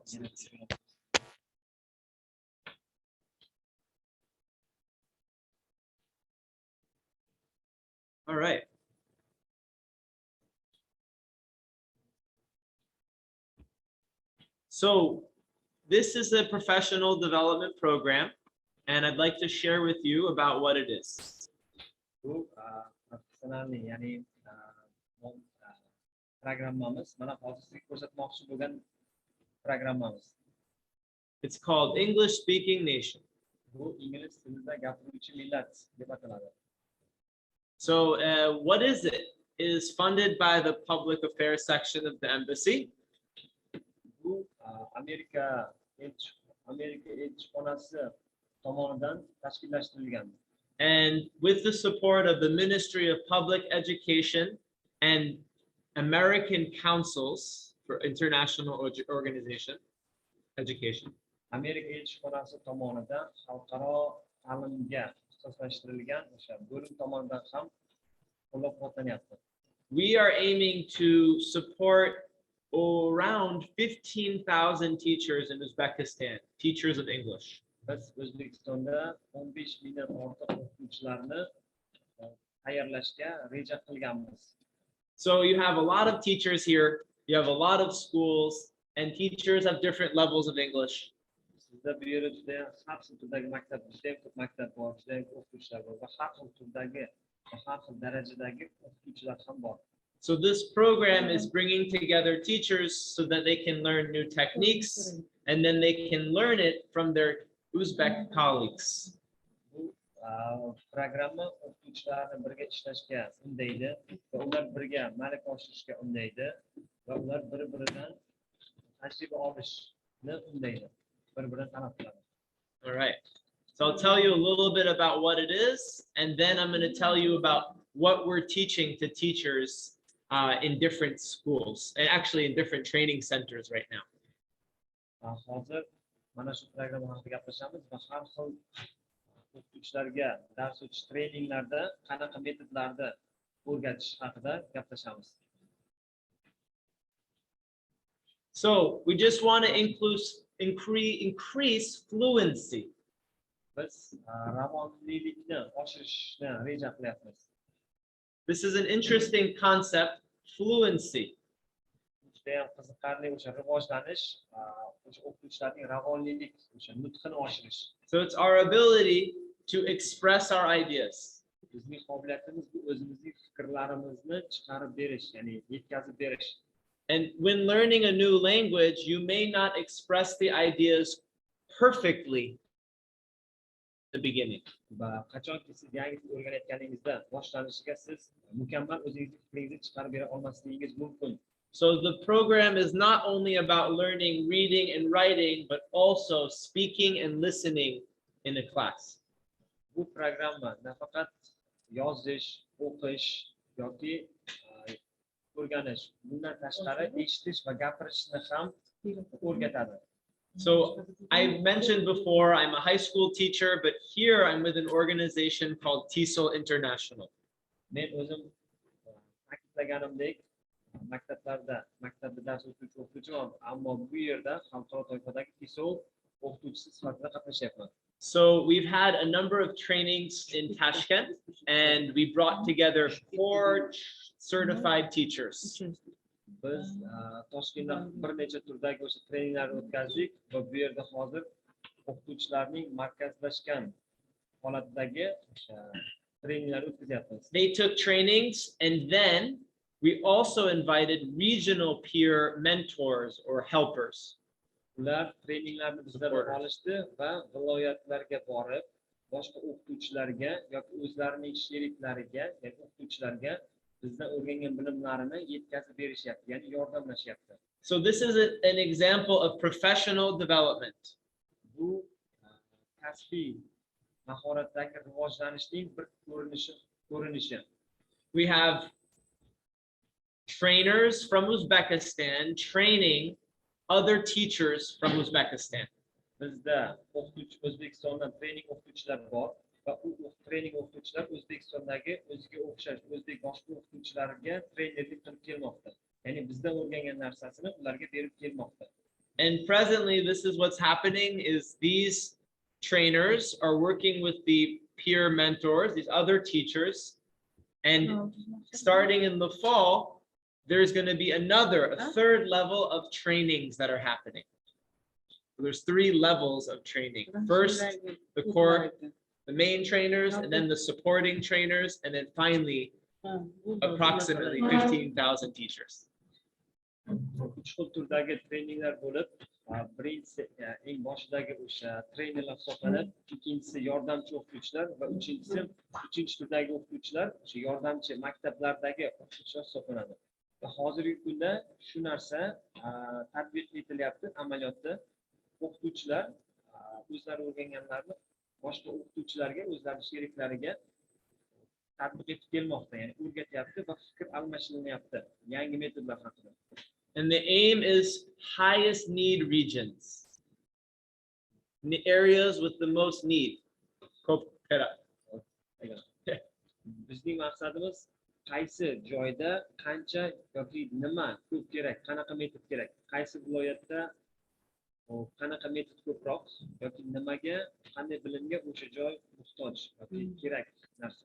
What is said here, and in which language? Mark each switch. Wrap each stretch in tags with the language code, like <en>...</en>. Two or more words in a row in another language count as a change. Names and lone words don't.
<en>All right. So this is a professional development program, and I'd like to share with you about what it is.</en> <uz>Bu professional ya'ni programmamiz, mana hozir sizga ko'rsatmoqchi bo'lgan programmamiz.</uz> <en>It's called English Speaking Nation.</en> <uz>Bu ingliz tilida gapiruvchi millat deb ataladi.</uz> <en>So what is it? It is funded by the public affairs section of the embassy.</en> <uz>Bu Amerika elchixonasi tomonidan tashkillashtirilgan.</uz> <en>And with the support of the Ministry of Public Education and American Councils for International Education.</en> <uz>Amerika elchixonasi tomonidan xalqaro ta'limga ixtisoslashtirilgan o'sha bo'lim tomonidan ham qo'llab-quvvatlanyapti.</uz> <en>We are aiming to support around 15,000 teachers in Uzbekistan, teachers of English.</en> <uz>Biz O'zbekistonda 15 mingdan ortiq o'qituvchilarni tayyorlashga reja qilganmiz.</uz> <en>So you have a lot of teachers here, you have a lot of schools, and teachers have different levels of English.</en> <uz>Sizda bu yerda juda har xil turdagi maktab, juda ko'p maktab bor, juda ko'p o'qituvchilar bor va har xil turdagi, har xil darajadagi o'qituvchilar ham bor.</uz> <en>So this program is bringing together teachers so that they can learn new techniques, and then they can learn it from their Uzbek colleagues.</en> <uz>Bu programma o'qituvchilarni birga ishlashga undaydi va ular birga malaka oshirishga undaydi va ular bir-biridan tajriba olishni undaydi, bir-biridan talab qiladi.</uz> <en>All right. So I'll tell you a little bit about what it is, and then I'm going to tell you about what we're teaching to teachers in different schools, and actually in different training centers right now.</en> <uz>Hozir mana shu programma haqida gaplashamiz va har xil o'qituvchilarga dars o'tish treninglarda qanaqa metodlarda o'rgatish haqida gaplashamiz.</uz> <en>So we just want to increase fluency.</en> <uz>Biz ravonlilikni oshirishni reja qilyapmiz.</uz> <en>This is an interesting concept, fluency.</en> <uz>Juda ham qiziqarli o'sha rivojlanish, o'sha o'qituvchilarning ravonlilik, o'sha nutqini oshirish.</uz> <en>So it's our ability to express our ideas.</en> <uz>Bizning qobiliyatimiz bu o'zimizning fikrlarimizni chiqarib berish, ya'ni yetkazib berish.</uz> <en>And when learning a new language, you may not express the ideas perfectly in the beginning.</en> <uz>Va qachonki siz yangi til o'rganayotganingizda boshlanishiga siz mukammal o'zingizni fikringizni chiqarib bera olmasligingiz mumkin.</uz> <en>So the program is not only about learning reading and writing, but also speaking and listening in a class.</en> <uz>Bu programma nafaqat yozish, o'qish yoki o'rganish, bundan tashqari eshitish va gapirishni ham o'rgatadi.</uz> <en>So I mentioned before, I'm a high school teacher, but here I'm with an organization called TESOL International.</en> <uz>Men o'zim ta'kidlaganimdek, maktabda dars o'qituvchiman, ammo bu yerda xalqaro toifadagi TESOL o'qituvchisi sifatida qatnashyapman.</uz> <en>So we've had a number of trainings in Tashkent, and we brought together 4 certified teachers.</en> <uz>Biz Toshkentda bir necha turdagi o'sha treninglarni o'tkazdik va bu yerda hozir o'qituvchilarning markazlashgan holatdagi treninglar o'tkazyapmiz.</uz> <en>They took trainings, and then we also invited regional peer mentors or helpers.</en> <uz>Ular treninglarni bizdan olishdi va viloyatlarga borib, boshqa o'qituvchilarga yoki o'zlarining sheriklariga, ya'ni o'qituvchilarga bizdan o'rgangan bilimlarini yetkazib berishyapti, ya'ni yordamlashyapti.</uz> <en>So this is an example of professional development.</en> <uz>Bu kasbiy mahoratdagi rivojlanishning bir ko'rinishi.</uz> <en>We have trainers from Uzbekistan training other teachers from Uzbekistan.</en> <uz>Bizda O'zbekistondan trening o'qituvchilar bor va u trening o'qituvchilar O'zbekistondagi o'ziga o'xshash o'zbek boshqa o'qituvchilarga trenerlik qilib kelmoqda. Ya'ni bizdan o'rgangan narsasini ularga berib kelmoqda.</uz> <en>And presently this is what's happening is these trainers are working with the peer mentors, these other teachers, and starting in the fall there's going to be a third level of trainings that are happening. There's 3 levels of training. First, the core, the main trainers, and then the supporting trainers, and then finally, approximately 15,000 teachers.</en> <uz>Uch xil turdagi treninglar bo'lib, birinchisi eng boshidagi o'sha trenerlar hisoblanib, ikkinchisi yordamchi o'qituvchilar va uchinchi turdagi o'qituvchilar o'sha yordamchi maktablardagi o'qituvchilar hisoblanadi. Va hozirgi kunda shu narsa tatbiq etilyapti amaliyotda. O'qituvchilar o'zlari o'rganganlarni boshqa o'qituvchilarga, o'zlarining sheriklariga tatbiq etib kelmoqda, ya'ni o'rgatyapti va fikr almashinyapti yangi metodlar haqida.</uz> <en>And the aim is highest need regions, areas with the most need.</en> <uz>Bizning maqsadimiz qaysi joyda qancha yoki nima ko'p kerak, qanaqa metod kerak, qaysi viloyatda qanaqa metod ko'proq yoki nimaga, qanday bilimga o'sha joy muhtoj yoki kerak narsa.</uz>